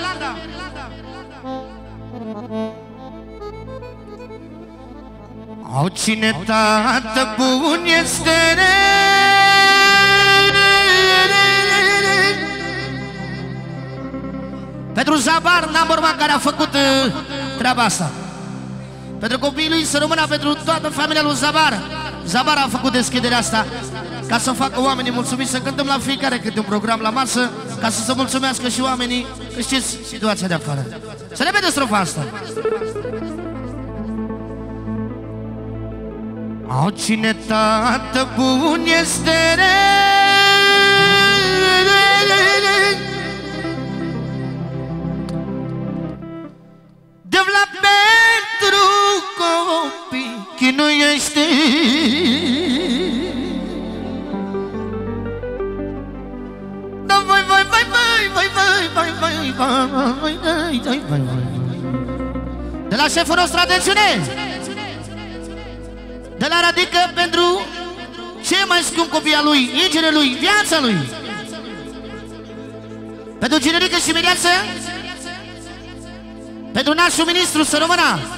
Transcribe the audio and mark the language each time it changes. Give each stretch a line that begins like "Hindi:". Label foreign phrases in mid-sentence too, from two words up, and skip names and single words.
Romanian: Au, cine tată bun este, pentru Zabar,
English: number one,
Romanian: care a făcut treaba asta. Pentru copiii lui să rămână, pentru toată familia lui Zabar. Zabar a făcut deschiderea asta ca să facă oamenii mulțumiți, să cântăm la fiecare câte un program la masă, ca să se mulțumească și oamenii, că știți situația de afară. Să repede strofa asta. Au, cine tată bun este, de-vla pentru copii chinuiește. Da, vai, vai, vai, vai, vai, vai, vai, vai, vai, vai, vai. De la șeful nostru, atențiune! De la Radică pentru cei mai scump copii al lui, inginele lui, viața lui. Pentru Ginerică și Mireață, pentru nașul ministru, să rămână.